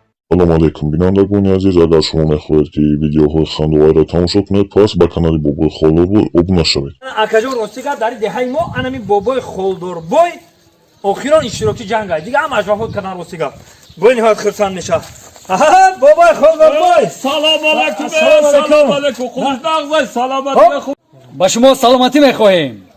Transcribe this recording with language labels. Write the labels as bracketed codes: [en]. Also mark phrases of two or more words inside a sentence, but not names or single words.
[fa] سلام علیکم بینندگان عزیز، اگر شما میخواهید که ویدیوهای خنده را تماشا کنید پس به کانال بابای خالدوربوی عضو شوید. [tg] акаҷон ростига дар деҳаи мо анами бобои холдорбой охирон иштироки ҷанг ай дига ҳамааш вафот кардан ростига бой ниҳоят хурсанд меша. бобои холдорбой салом алейкум. салом алейкум. худаш нағзай саломат мехо. ба шумо саломатӣ мехоҳем.